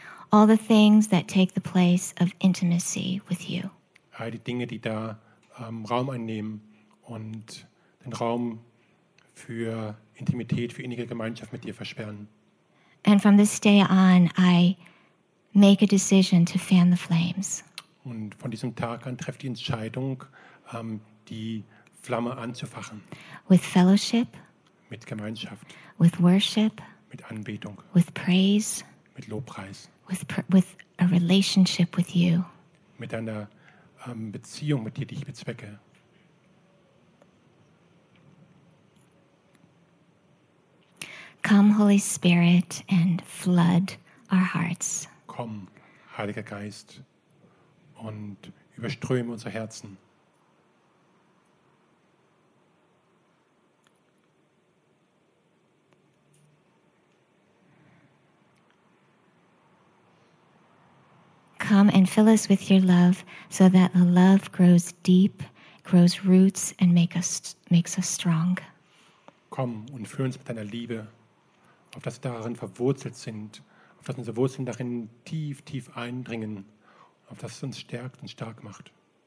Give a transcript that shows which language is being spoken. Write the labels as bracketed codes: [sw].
[en] All the things that take the place of intimacy with you. [de] All die Dinge, die da Raum einnehmen und den Raum für Intimität, für innige Gemeinschaft mit dir versperren. [en] And from this day on, I make a decision to fan the flames. [de] Und von diesem Tag an treffe die Entscheidung, die Flamme anzufachen. [en] With fellowship. [de] Mit Gemeinschaft. [en] With worship. [de] Mit Anbetung. [en] With praise. [de] Mit Lobpreis. [en] With a relationship with you. [de] Mit einer Beziehung mit dir, die ich bezwecke. [en] Come, Holy Spirit, and flood our hearts. [de] Komm, Heiliger Geist, und überströme unsere Herzen. [en] Come. come and fill us with your love so that the love grows deep, grows roots, and makes us strong. [de] Komm und führ uns mit deiner Liebe, auf dass wir darin verwurzelt sind, auf dass unsere Wurzeln darin tief, tief eindringen, auf dass es uns stärkt und stark macht.